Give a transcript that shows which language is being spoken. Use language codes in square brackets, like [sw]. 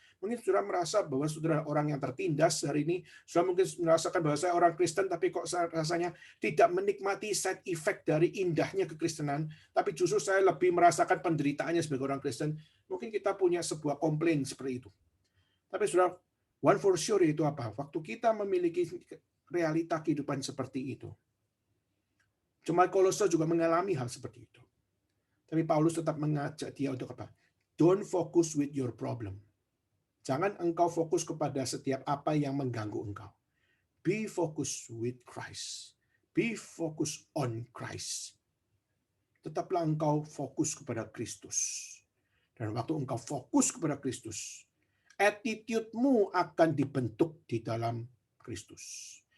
[id] Mungkin saudara merasa bahwa saudara orang yang tertindas hari ini, saudara mungkin merasakan bahwa saya orang Kristen, tapi kok rasanya tidak menikmati side effect dari indahnya kekristenan, tapi justru saya lebih merasakan penderitaannya sebagai orang Kristen. Mungkin kita punya sebuah komplain seperti itu. Tapi saudara, [en] one for sure [id] itu apa? Waktu kita memiliki realita kehidupan seperti itu, jemaat Kolose juga mengalami hal seperti itu. Tapi Paulus tetap mengajak dia untuk apa? [en] Don't focus with your problem. [id] Jangan engkau fokus kepada setiap apa yang mengganggu engkau. [en] Be focused with Christ. Be focused on Christ. [id] Tetaplah engkau fokus kepada Kristus. Dan waktu engkau fokus kepada Kristus, attitude-mu akan dibentuk di dalam Kristus.